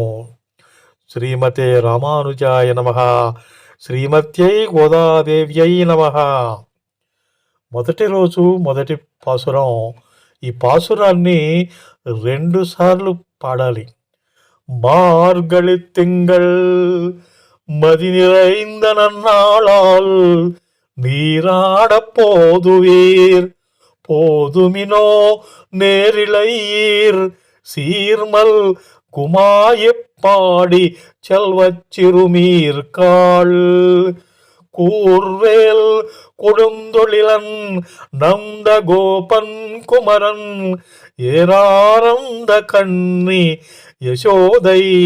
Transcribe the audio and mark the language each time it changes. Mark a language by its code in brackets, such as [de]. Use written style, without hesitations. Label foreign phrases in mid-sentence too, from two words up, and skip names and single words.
[sa] శ్రీమతే రామానుజాయ నమః. శ్రీమత్యై గోదాదేవ్యై నమః. [te] మొదటి రోజు మొదటి పాసురం. ఈ పాసురాన్ని 2 సార్లు పాడాలి. [ta] மார்கழித் திங்கள் மதி நிறைந்த நன்னாளால் நீராட போதுவீர் போதுமினோ நேரிழையீர் சீர்மல் குமாயப்பாடி செல்வச்சிறுமீர்காள் கூர்வேல் கொடுந்தொழிலன் நந்த கோபன் குமரன் ஏராரந்த கண்ணி யசோதை